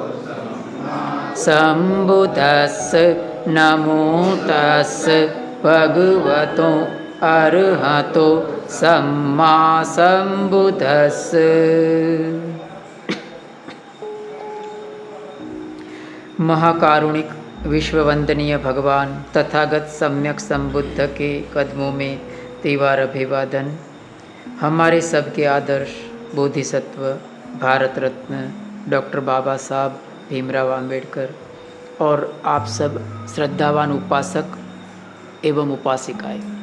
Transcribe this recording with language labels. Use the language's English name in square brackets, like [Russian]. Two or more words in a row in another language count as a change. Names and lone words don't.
[Pali] sambuddhassa Namo tassa bhagavato arahato samma sambuddhassa [Hindi] महाकारुणिक विश्ववंदनीय भगवान तथागत सम्यक संबुद्ध के कदमों में तीवार अभिवादन। हमारे सबके आदर्श बोधिसत्व भारत रत्न डॉक्टर बाबा साहब भीमराव आम्बेडकर और आप सब श्रद्धावान उपासक एवं उपासिकाएं,